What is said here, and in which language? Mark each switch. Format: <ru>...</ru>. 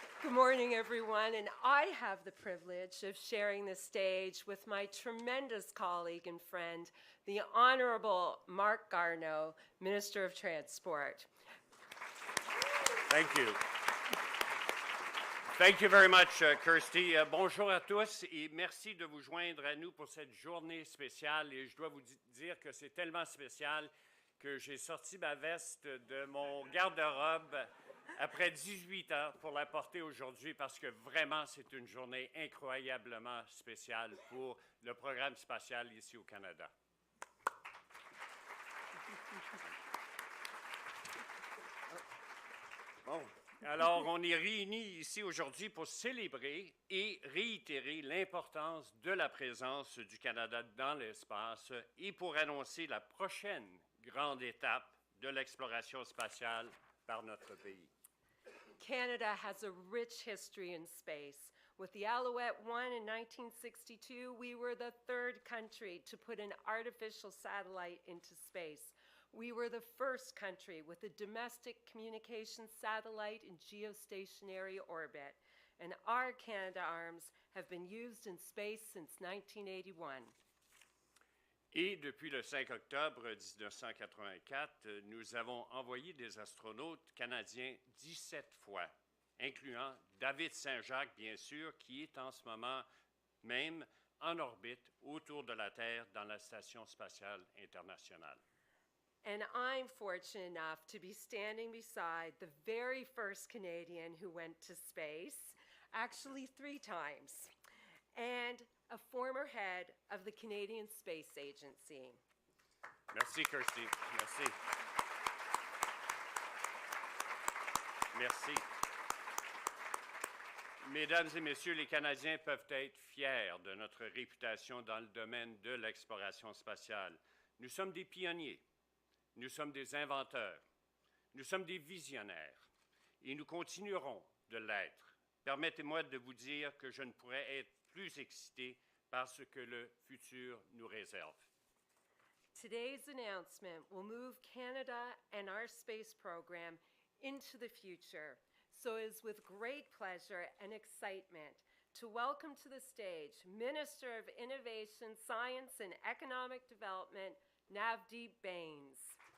<en>Good morning, everyone, and I have the privilege of sharing the stage with my tremendous colleague and friend, the Honorable Marc Garneau, Minister of Transport. Thank you. Thank you very much, Kirsty.</en> <fr>Bonjour à tous et merci de vous joindre à nous pour cette journée spéciale. Et je dois vous dire que c'est tellement spécial que j'ai sorti ma veste de mon garde-robe après 18 ans pour la porter aujourd'hui parce que vraiment c'est une journée incroyablement spéciale pour le programme spatial ici au Canada. Bon. Alors, on est réunis ici aujourd'hui pour célébrer et réitérer l'importance de la présence du Canada dans l'espace et pour annoncer la prochaine grande étape de l'exploration spatiale par notre pays.</fr> <en>Canada has a rich history in space. With the Alouette 1 in 1962, we were the third country to put an artificial satellite into space. We were the first country with a domestic communications satellite in geostationary orbit, and our Canadarms have been used in space since 1981.</en> <fr>Et depuis le 5 octobre 1984, nous avons envoyé des astronautes canadiens 17 fois, incluant David Saint-Jacques, bien sûr, qui est en ce moment même en orbite autour de la Terre dans la Station spatiale internationale.</fr> <en>And I'm fortunate enough to be standing beside the very first Canadian who went to space, actually 3 times, and a former head of the Canadian Space Agency.</en> <fr>Merci, Kirsty. Merci. Merci. Mesdames et messieurs, les Canadiens peuvent être fiers de notre réputation dans le domaine de l'exploration spatiale. Nous sommes des pionniers. Nous sommes des inventeurs, nous sommes des visionnaires et nous continuerons de l'être. Permettez-moi de vous dire que je ne pourrais être plus excité par ce que le futur nous réserve.</fr> <en>Today's announcement will move Canada and our space program into the future. So it is with great pleasure and excitement to welcome to the stage Minister of Innovation, Science and Economic Development, Navdeep Bains.</en>